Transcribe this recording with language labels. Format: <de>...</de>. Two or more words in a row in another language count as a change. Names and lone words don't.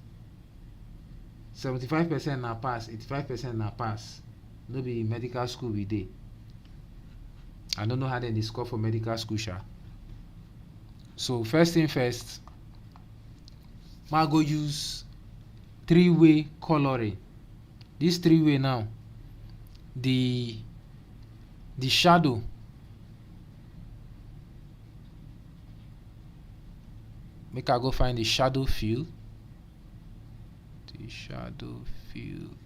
<pcm>75% na pass, 85% na pass. No be medical school we dey. I don't know how they score for medical school sha. So first thing first, ma go use 3-way coloring. This 3-way now, the shadow, make I go find the shadow fill. The shadow fill.</pcm>